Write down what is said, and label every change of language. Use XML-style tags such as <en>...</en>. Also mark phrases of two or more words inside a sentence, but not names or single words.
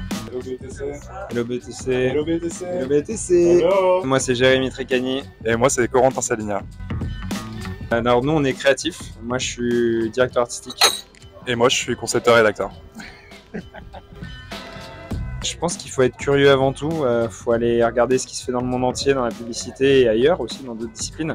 <en>Hello BTC. Hello BTC. Hello BTC. Hello BTC. Hello.</en> <fr>Moi c'est Jérémy Trécani. Et moi c'est Corentin Saligna. Alors nous on est créatifs. Moi je suis directeur artistique. Et moi je suis concepteur rédacteur. Je pense qu'il faut être curieux avant tout, faut aller regarder ce qui se fait dans le monde entier, dans la publicité et ailleurs aussi, dans d'autres disciplines.</fr>